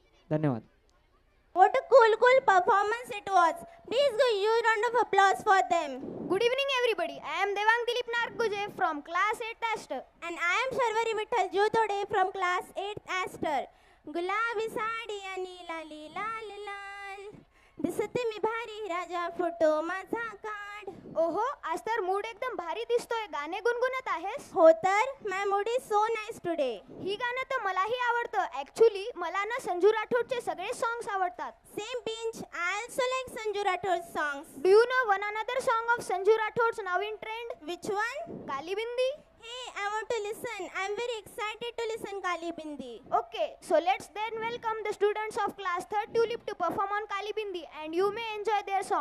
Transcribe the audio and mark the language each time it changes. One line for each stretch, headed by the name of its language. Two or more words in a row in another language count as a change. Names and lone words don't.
Marathi: धन्यवाद.
English: What a cool performance it was. Please give a huge round of applause for them. Good evening, everybody. I am Devang Dilip Narguje from class 8 Aster. And I am Sharvari Vittal Jutode from class 8 Aster.
Marathi: गुलाबी साडी आणि लाली लाल लाल दिसते मी भारी राजा फोटो माझा काढ. ओहो, आज तर मूड एकदम भारी दिसतोय. गाणे गुणगुणत आहेस? हो तर,
English: my mood is so nice today.
Marathi: ही गाणं तर मलाही आवडतं. ऍक्च्युली मला ना संजू राठोडचे सगळे सॉंग्स आवडतात.
English: same pinch, I also like Sanju Rathod songs. do you know one another song of Sanju Rathod's now in trend? which one? काली बिंदी. Hey, I want to listen. I'm very excited to listen Kali Bindi. Okay, so let's then welcome the students of class 3rd Tulip to perform on Kali Bindi and you may enjoy their song.